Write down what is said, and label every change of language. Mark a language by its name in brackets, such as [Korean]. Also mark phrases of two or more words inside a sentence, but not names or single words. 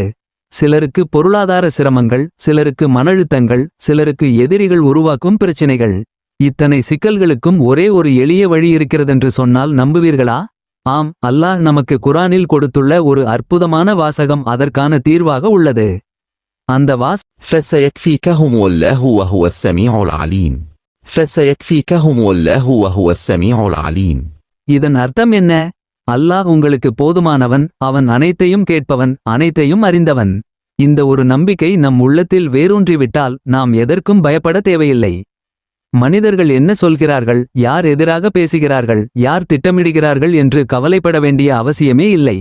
[Tamil] சிலருக்கு பொருளாதார சிரமங்கள், சிலருக்கு மனழுத்தங்கள், சிலருக்கு எதிரிகள் உருவாக்கும் பிரச்சினைகள். இத்தனை சிக்கல்களுக்கும் ஒரே ஒரு எளிய வழி இருக்கிறதென்று சொன்னால் நம்புவீர்களா? ஆம், அல்லாஹ் நமக்கு குர்ஆனில் கொடுத்துள்ள ஒரு அற்புதமான வாசகம் அதற்கான தீர்வாக உள்ளது. அந்த [Arabic] فسيكفيكهم الله وهو السميع العليم. فسيكفيكهم الله وهو السميع العليم. [Tamil] இதன் அர்த்தம் என்ன? அல்லாஹ் உங்களுக்கு போதுமானவன், அவன் அனைத்தையும் கேட்பவன், அனைத்தையும் அறிந்தவன். இந்த ஒரு நம்பிக்கை நம் உள்ளத்தில் வேரூன்றிவிட்டால் நாம் எதற்கும் பயப்பட தேவையில்லை. மனிதர்கள் என்ன சொல்கிறார்கள், யார் எதிராக பேசுகிறார்கள், யார் திட்டமிடுகிறார்கள் என்று கவலைப்பட வேண்டிய அவசியமே இல்லை.